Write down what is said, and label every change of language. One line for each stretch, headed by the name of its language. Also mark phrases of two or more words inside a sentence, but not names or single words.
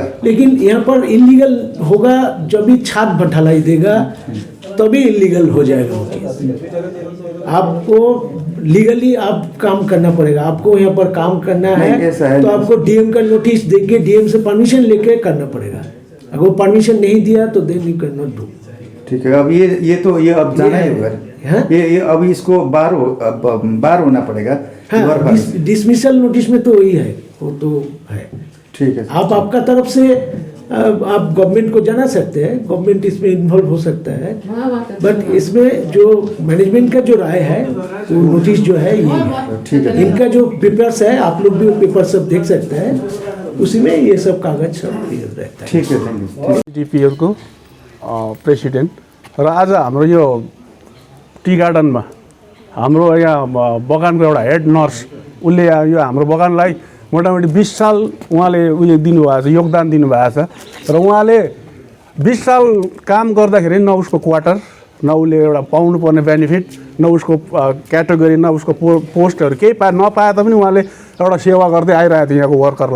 Hindi: लेकिन यहाँ पर इलीगल होगा जब भी छात बठलाई देगा तभी इलीगल हो जाएगा वो चीज़। आपको लीगली आप काम करना पड़ेगा। आपको यहाँ पर काम करना है तो आपको डीएम का नोटिस देके डीएम से परमिशन लेके करना पड़ेगा। अगर वो परमिशन नहीं दिया तो
English: then you can not do.
Hindi: ठीक है, अब ये अब जाना है उधर। हाँ? ये अब इसको बाहर होना पड़ेगा। हाँ, डिसमिसल नोटिस में तो वही है, वो तो है। ठीक है, आप आपका तरफ से आप गवर्नमेंट को जाना सकते हैं, गवर्नमेंट इसमें इन्वॉल्व हो सकता है, बट इसमें जो मैनेजमेंट का जो राय है वो नोटिस जो है ये है। ठीक है, इनका जो पेपर्स है आप लोग भी पेपर सब देख सकते हैं, उसी में ये सब कागज सब क्लियर रहता है। ठीक है,
English: thank you.
Nepali: डिपिएल को प्रेसिडेन्ट र आज हाम्रो यो टी गार्डनमा हाम्रो यहाँ बगानको एउटा हेड नर्स उसले यो हाम्रो बगानलाई मोटामोटी 20 साल उहाँले उयो दिनुभएको छ, योगदान दिनुभएको छ र उहाँले 20 साल काम गर्दाखेरि न उसको क्वार्टर, न उसले एउटा पाउनुपर्ने बेनिफिट, न उसको क्याटेगोरी, न उसको पोस्टहरू केही नपाए तापनि उहाँले एउटा सेवा गर्दै आइरहेको थियो यहाँको वर्करलाई।